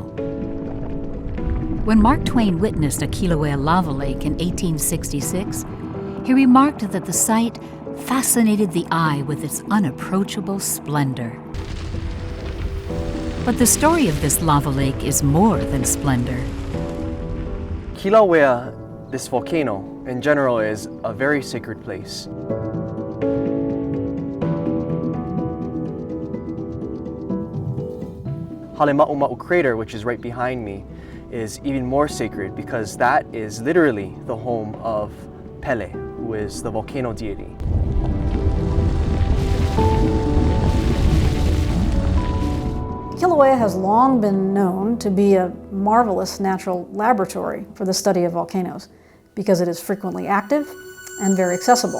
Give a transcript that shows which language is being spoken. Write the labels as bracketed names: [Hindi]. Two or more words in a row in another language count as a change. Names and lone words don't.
[English] When Mark Twain witnessed a Kīlauea lava lake in 1866, he remarked that the site fascinated the eye with its unapproachable splendor. But the story of this lava lake is more than splendor. Kīlauea, this volcano, in general, is a very sacred place. Halemaʻumaʻu crater, which is right behind me, is even more sacred because that is literally the home of Pele, who is the volcano deity. Kīlauea has long been known to be a marvelous natural laboratory for the study of volcanoes because it is frequently active and very accessible.